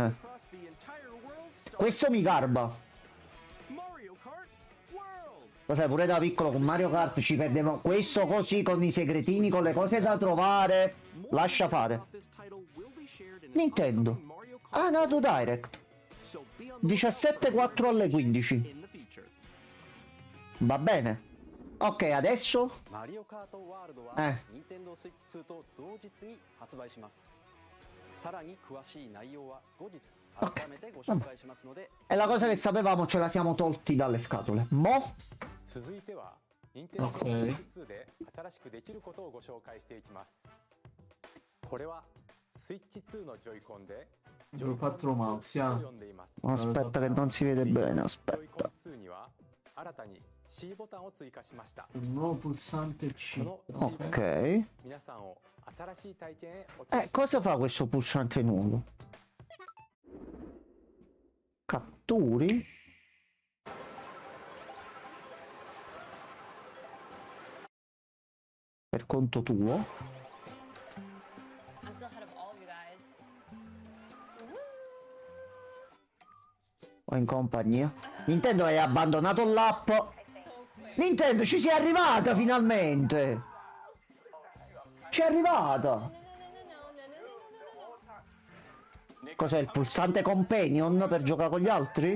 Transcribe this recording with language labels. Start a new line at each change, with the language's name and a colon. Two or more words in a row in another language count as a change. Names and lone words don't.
English: Across the entire world starts
Italian: Questo mi garba. Mario Kart World. Lo sai, pure da piccolo con Mario Kart ci perdevamo. Questo così con i segretini, con le cose da trovare.
English: More
Italian: Lascia
English: details
Italian: fare.
English: about this title will be shared in an Nintendo. upcoming Mario Kart
Italian: Ah, nato Direct.
English: So be on the
Italian: 17:04 alle 15.
English: in the future.
Italian: Va bene. Ok, adesso
Japanese: マリオカートワールドはえ任天堂スイッチ2と同日に発売します。さらに詳しい内容は後日改めてご紹介しますので、
Italian: è la cosa che sapevamo, ce la siamo tolti dalle scatole. Mo?
Japanese: 続いては任天堂スイッチ2で新しくできることをご紹介していきます。これはスイッチ2のジョイコンでジョイコン 4 mouse, 2 ah. と呼んでいます。
Italian: Aspetta che non si vede bene,
Japanese: ジョイコン
Italian: aspetta.
Japanese: 2には新たに C ボタンを追加しました。
Italian: Un nuovo pulsante C.
Japanese: この C ボタン
Italian: Ok.
Japanese: 皆さんを新しい体験へお連れし
Italian: Cosa fa questo pulsante nuovo? Catturi? Per conto tuo?
English: I'm still ahead of all of you guys.
Italian: O in compagnia? Nintendo hai abbandonato l'app.
English: So quick.
Italian: Nintendo, ci sei arrivata finalmente! Ci è arrivata! No. Cos'è il pulsante companion per giocare con gli altri?